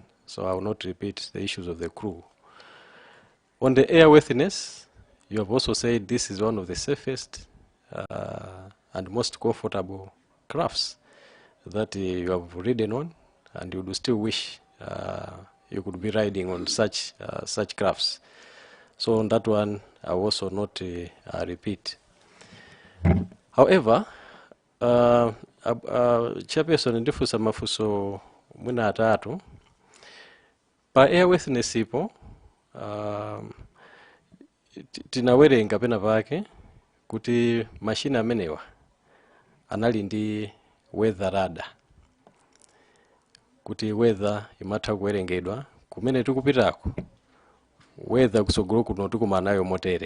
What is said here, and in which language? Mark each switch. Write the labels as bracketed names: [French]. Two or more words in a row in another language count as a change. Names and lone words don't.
[English] So I will not repeat the issues of the crew. On the airworthiness, you have also said this is one of the safest and most comfortable crafts that you have ridden on, and you would still wish you could be riding on such crafts. So on that one, I will also not repeat. However, [Nyanja] chairperson ndifusa mafuso mwina atatu pa airworthiness ipo tinawerenga pena pake kuti mashina amenewa anali ndi [English] weather radar, [Nyanja] kuti weather imatha kuwerengedwa kumene tikupitako, weather kusogolo kuno tikumanayo motere.